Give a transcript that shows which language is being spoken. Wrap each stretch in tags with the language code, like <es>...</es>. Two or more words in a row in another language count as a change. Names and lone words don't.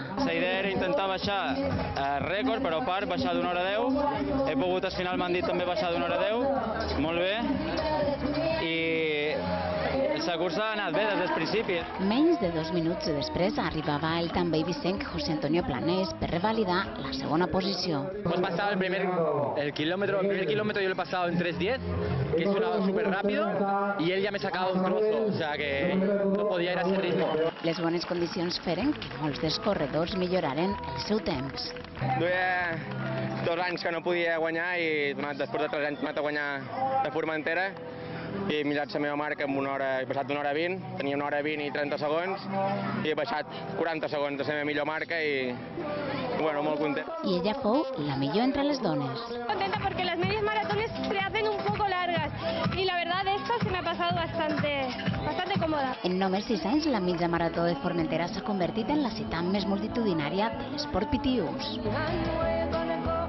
<ca>La idea era intentar baixar rècord, però a part baixar d'1 hora 10. He pogut, al final m'han dit també baixar d'1 hora 10. Molt bé, i la cursa ha anat bé des del principi. Menys de 2 minuts després arribava el també eivissenc José Antonio Planés per revalidar la segona posició.</ca> <es>Hemos pasado el primer kilómetro yo lo he pasado en 3:10, que es súper rápido, y él ya me ha sacado un trozo, o sea que no podía ir a ese ritmo.</es> <ca>Les bones condicions feren que molts dels corredors milloraren el seu temps. Duia 2 anys que no podia guanyar i després de 3 anys he anat a guanyar de Formentera i he millorat la meva marca en 1 hora, he passat d'1 hora 20, tenia 1 hora 20 i 30 segons i he baixat 40 segons de la meva millor marca i bueno, molt content. I ella fou la millor entre les dones.</ca> <es>Contenta porque las medias maratones se hacen un poco largas y la verdad esta se me ha pasado bastante cómoda.</es> <ca>En només 6 anys, la mitja marató de Formentera s'ha convertit en la cita més multitudinària de l'esport pitius.</ca>